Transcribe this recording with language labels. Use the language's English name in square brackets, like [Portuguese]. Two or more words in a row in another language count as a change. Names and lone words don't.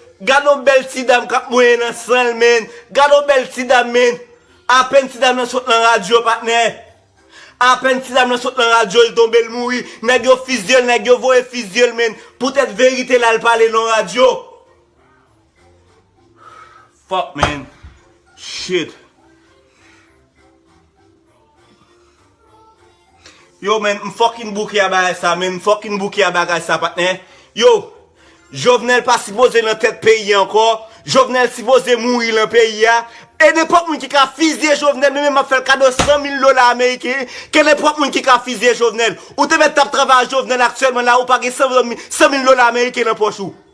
[Haitian Creole] Gade nou bèl ti dam k ap mouye nan san, men. Gade nou bèl ti dam, men. Apèn ti dam nan sot nan radyo, patnè. Apèn ti dam nan sot nan radyo, l tonbe, l mouri. Nèg yo fizye, nèg yo voye fizye, men. Poutèt verite la l pale nan radyo. [English] Fuck, man. Shit. Yo, man, [Haitian Creole] m fucking bouke a bagay sa, man. M fucking bouke a bagay sa, patnè. Yo, Jovenel pa sipoze nan tèt peyi ankò. Jovenel sipoze mouri nan peyi a. E nenpòt moun ki ka fizye Jovenel, mwen menm m a fè kado san mil dola ameriken. Ke nenpòt moun ki ka fizye Jovenel. Ou te mèt ap travay Jovenel aktyèlman la, ou pa gen san mil dola ameriken nan pòch ou.